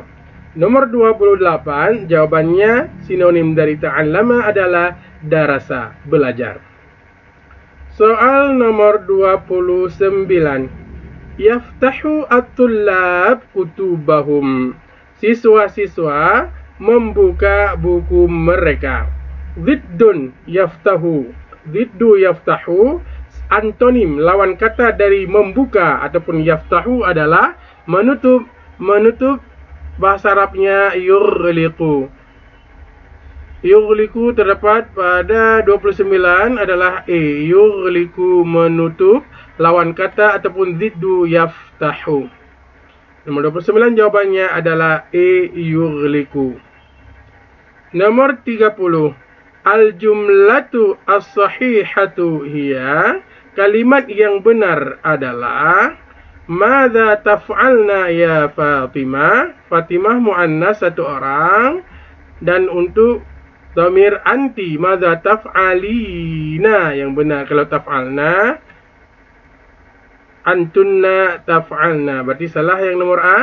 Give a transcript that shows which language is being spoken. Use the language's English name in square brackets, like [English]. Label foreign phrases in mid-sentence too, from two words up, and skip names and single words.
[Indonesian] Nomor 28, jawabannya sinonim dari ta'allama adalah darasa, belajar. Soal nomor 29. [Arabic] يفتح الطلاب كتبهم. [Indonesian] Siswa-siswa membuka buku mereka. [Arabic] ضد يفتح. ضد يفتح, [Indonesian] antonim lawan kata dari membuka ataupun yaftahu adalah menutup. Menutup bahasa Arabnya yughliqu. Yughliqu terdapat pada 29 adalah E. Yughliqu, menutup, lawan kata ataupun [Arabic] ضد يفتح. [Indonesian] Nomor 29 jawabannya adalah E. Yughliqu. Nomor 30. [Arabic] الجملة الصحيحة هي. [Indonesian] Kalimat yang benar adalah [Arabic] ماذا تفعلن يا فاطمة. [Indonesian] Fatimah muannas, satu orang, dan untuk [Arabic] ضمير أنتِ, ماذا تفعلين, [Indonesian] yang benar. Kalau taf'alna, [Arabic] أنتن تفعلن, [Indonesian] berarti salah yang nomor A.